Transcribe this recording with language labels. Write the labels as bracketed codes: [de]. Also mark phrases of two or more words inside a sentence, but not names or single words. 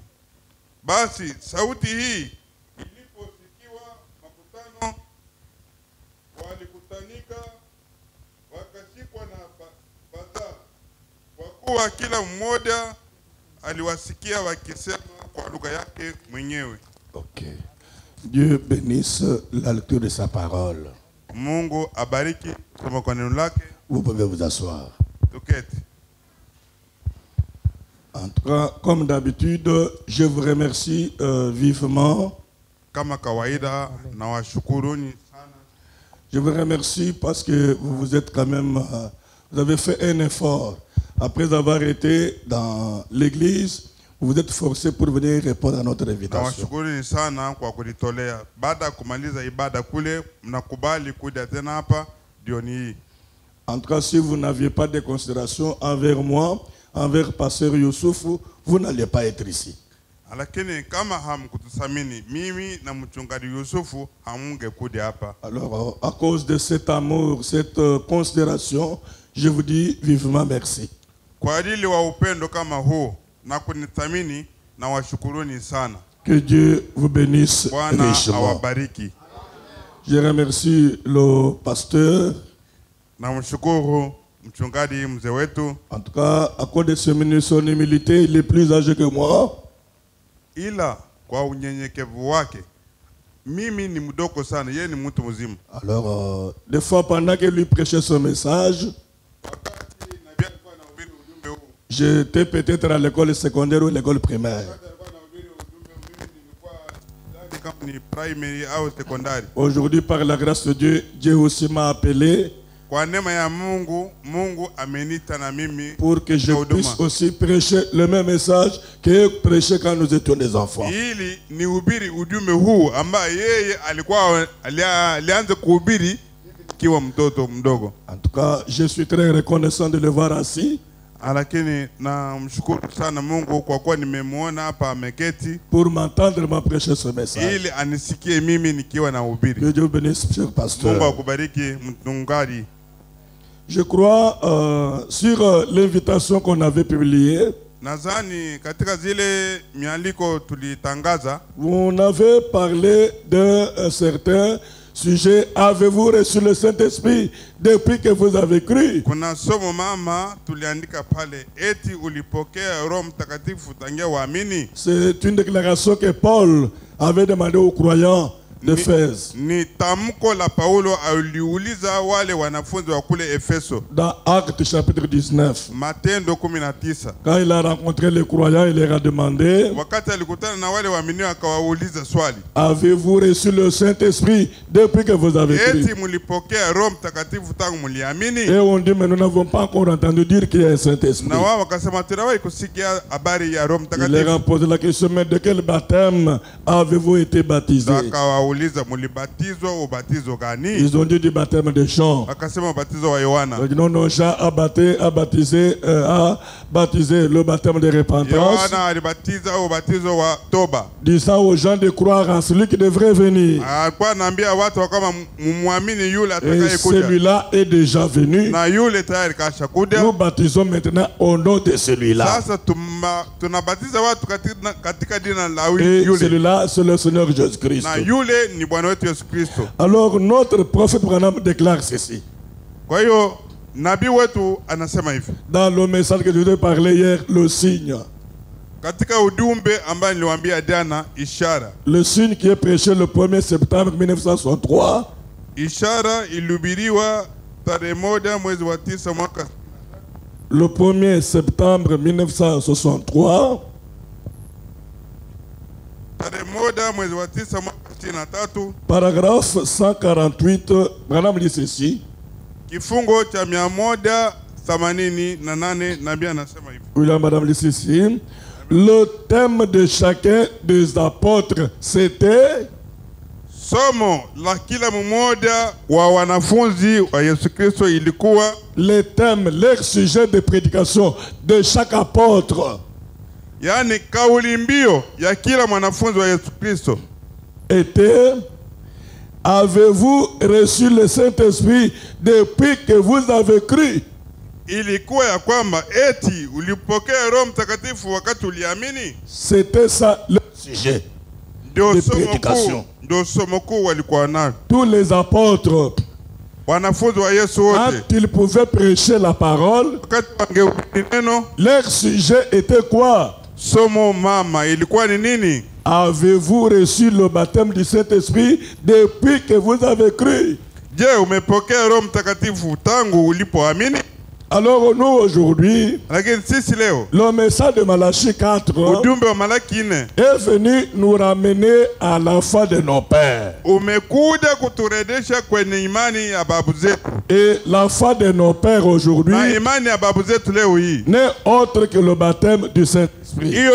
[sw] Basi sauti hii iliposikiwa, makutano walikutanika, wakashikwa na fadhaa, kwa kuwa kila mmoja aliwasikia wakisema kwa lugha yake mwenyewe. Okay. [fr] Dieu bénisse la lecture de sa parole. [sw] Mungu abariki kusoma kwa neno lake. [fr] Vous pouvez vous asseoir. [sw] Tuketi. [fr] En tout cas, comme d'habitude, je vous remercie vivement. [sw] Kama kawaida na washukuruni sana. [fr] Je vous remercie parce que vous vous êtes quand même, vous avez fait un effort. Après avoir été dans l'église, vous vous êtes forcé pour venir répondre à notre invitation. [sw] Na washukuruni sana kwa kujitolea. Baada ya kumaliza ibada kule, mnakubali kuja tena hapa jioni hii. [fr] En tout cas, si vous n'aviez pas de considération envers moi, envers Pasteur Youssouf, vous n'allez pas être ici. [sw] Lakini kama hamkutusamini mimi na mchungaji Yusufu hamungekuja hapa. [fr] Alors, à cause de cet amour, cette considération, je vous dis vivement merci. [sw] Kwa ajili wa upendo kama huu na kunithamini na washukuruni sana. [fr] Que Dieu vous bénisse [sw] Bwana [fr] richement. [sw] awabariki. [fr] Je remercie le pasteur. [sw] Na mshukuru mchungaji mzee wetu. [fr] En tout cas, à cause de son humilité, il est plus âgé que moi. [sw] Ila kwa unyenyekevu wake, mimi ni mdogo sana, yeye ni mtu mzima. [fr] Alors, des fois pendant que lui prêchait son message, j'étais peut-être à l'école secondaire ou l'école primaire. Aujourd'hui, par la grâce de Dieu, Dieu aussi m'a appelé [sw] kwa neema ya Mungu, Mungu amenita na mimi [fr] pour que je puisse aussi prêcher le même message que prêcher quand nous étions des enfants. [sw] Ili nihubiri ujumbe huu ambaye yeye alikuwa alianza kuhubiri kiwa mtoto mdogo. [fr] En tout cas, je suis très reconnaissant de le voir assis. [sw] Lakini na mshukuru sana Mungu kwa kuwa nimemuona hapa ameketi [fr] pour m'entendre ma prêcher ce message. [sw] Ili anisikie mimi nikiwa na hubiri. [fr] Que Dieu bénisse, cher pasteur. [sw] Mungu akubariki mchungaji. [fr] Je crois sur l'invitation qu'on avait publiée. [sw] Nazani katika zile mialiko tulitangaza, [fr] vous n'avez parlé d'un certain sujet. Avez-vous reçu le Saint-Esprit depuis que vous avez cru? [sw] Kuna somo mama tuliandika pale eti ulipokea Roho Mtakatifu tangia waamini. [fr] C'est une déclaration que Paul avait demandé aux croyants d'Éphèse. [sw] Ni tamko la Paulo aliuliza wale wanafunzi wa kule Efeso. [fr] Dans Actes chapitre 19. [sw] Matendo 19. [fr] Quand il a rencontré les croyants, il leur a demandé, [sw] wakati alikutana na wale waaminio akawauliza swali, [fr] avez-vous reçu le Saint-Esprit depuis que vous avez cru? [sw] eti mulipokea Roho Mtakatifu tangu muliamini? [fr] Et on dit, mais nous n'avons pas encore entendu dire qu'il y a un Saint-Esprit. [sw] Na wao wakasema tunawahi kusikia habari ya Roho Mtakatifu. [fr] Il leur a posé la question, mais de quel baptême avez-vous été baptisé? [sw] Akawauliza mulibatizwa ubatizo gani? [fr] Ils ont dit du baptême de Jean. [sw] Akasema ubatizo wa Yohana. [fr] Non, Jean a baptisé le baptême de repentance. [sw] Yohana alibatiza ubatizo wa toba, [fr] disant aux gens de croire en celui qui devrait venir. [sw] Alikuwa anaambia watu kama muamini yule [fr] Et [sw] atakayekuja. [fr] celui-là est déjà venu. [sw] Na yule tayari kashakuja. [fr] Nous baptisons maintenant au nom de celui-là. [sw] Sasa tunabatiza watu katika jina la [fr] Et [sw] yule. [fr] celui-là, c'est le Seigneur Jésus-Christ. [sw] Na yule ni Bwana wetu Yesu Kristo. [fr] Alors notre prophète Branham déclare ceci. [sw] Kwa hiyo nabii wetu anasema hivi. [fr] Dans le message que je vous ai parlé hier, le signe. [sw] Katika ujumbe ambaye niliwaambia jana, ishara. [fr] Le signe qui est prêché le 1er septembre 1963. [sw] Ishara ilihubiriwa tarehe 1 mwezi wa 9 mwaka. [fr] Le 1er septembre 1963. [sw] Tarehe 1 mwezi wa 9 mwaka 63. [fr] Paragraphe 148, Branham dit ceci. [sw] Kifungo cha 188 nabii anasema hivi. [fr] William Branham dit ceci. Le thème de chacun des apôtres c'était [sw] somo la kila mmoja wa wanafunzi wa Yesu Kristo ilikuwa [fr] les thèmes, les sujets de prédication de chaque apôtre. [sw] Yani kauli mbio ya kila mwanafunzi wa Yesu Kristo [fr] était: avez-vous reçu le Saint-Esprit depuis que vous avez cru? [sw] Ilikuwa ya kwamba eti ulipokea Roho Mtakatifu wakati uliamini. [fr] C'était ça le sujet de prédication. [sw] Ndio somo kuu walikuwa nalo [fr] tous les apôtres. [sw] Wanafunzi wa Yesu wote, [fr] quand ils pouvaient prêcher la parole, [sw] wakati wangehubiri neno, [fr] leur sujet était quoi? [sw] Somo mama ilikuwa ni nini? [fr] Avez-vous reçu le baptême du Saint-Esprit depuis que vous avez cru? [sw] Je, umepokea Roho Mtakatifu tangu ulipoamini? [fr] Alors nous aujourd'hui, le message de Malachie 4 est venu nous ramener à la foi de nos pères. Et la foi de nos pères aujourd'hui n'est autre que le baptême du Saint-Esprit.